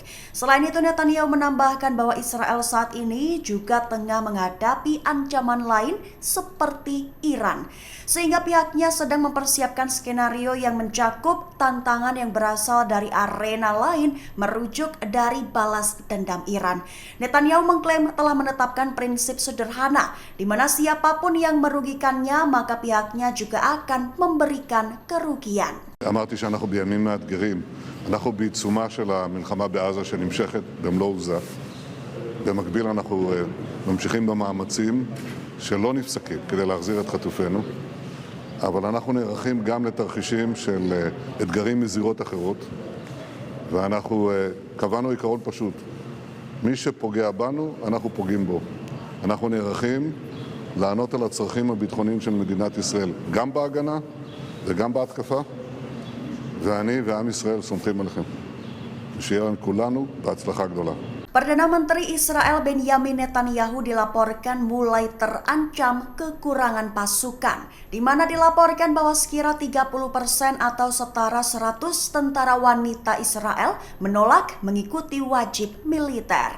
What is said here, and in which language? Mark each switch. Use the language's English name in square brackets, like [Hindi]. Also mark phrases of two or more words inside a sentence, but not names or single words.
[Indonesian] Selain itu, Netanyahu menambahkan bahwa Israel saat ini juga tengah menghadapi ancaman lain seperti Iran, sehingga pihaknya sedang mempersiapkan skenario yang mencakup tantangan yang berasal dari arena lain merujuk dari balas dendam Iran. Netanyahu mengklaim telah menetapkan prinsip sederhana di mana siapapun yang merugikannya maka pihaknya juga akan memberikan kerugian. [Hebrew] אמרתי שאנחנו בימים מאתגרים, אנחנו בעיצומה של המלחמה בעזה שנמשכת במלוא עוזה. במקביל אנחנו ממשיכים במאמצים שלא נפסקים כדי להחזיר את חטופינו, אבל אנחנו נערכים גם לתרחישים של אתגרים מזירות אחרות, ואנחנו קבענו עיקרון פשוט: מי שפוגע בנו, אנחנו פוגעים בו. אנחנו נערכים לענות על הצרכים הביטחוניים של מדינת ישראל, גם בהגנה וגם בהתקפה, ואני ועם ישראל סומכים עליכם. שיהיה לנו כולנו בהצלחה גדולה. [Indonesian] Perdana Menteri Israel Benjamin Netanyahu dilaporkan mulai terancam kekurangan pasukan, di mana dilaporkan bahwa sekira 30% atau setara 100 tentara wanita Israel menolak mengikuti wajib militer.